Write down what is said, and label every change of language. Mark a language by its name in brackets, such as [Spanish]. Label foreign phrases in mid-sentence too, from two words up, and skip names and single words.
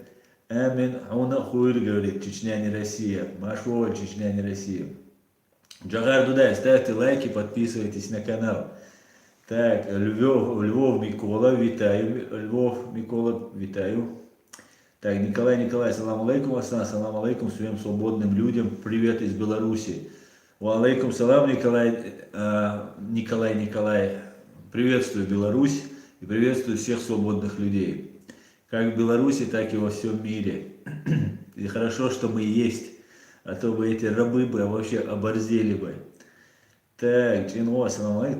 [Russian] Амин Аунахуир, говорит, Чечня не Россия. Машова, Чечня не Россия. Джагар Дудай, ставьте лайки, подписывайтесь на канал. Так, Львов Микола, витаю. Львов Микола, витаю. Так, Николай, [Arabic] سلام عليكم, [Russian] Аслан, [Arabic] سلام عليكم [Russian] всем свободным людям, привет из Беларуси. [Arabic] و عليكم سلام, [Russian] Николай, приветствую Беларусь и приветствую всех свободных людей. Как в Беларуси, так и во всем мире. И хорошо, что мы есть, а то бы эти рабы бы вообще оборзели бы. Так, Чино, [Arabic] سلام عليكم.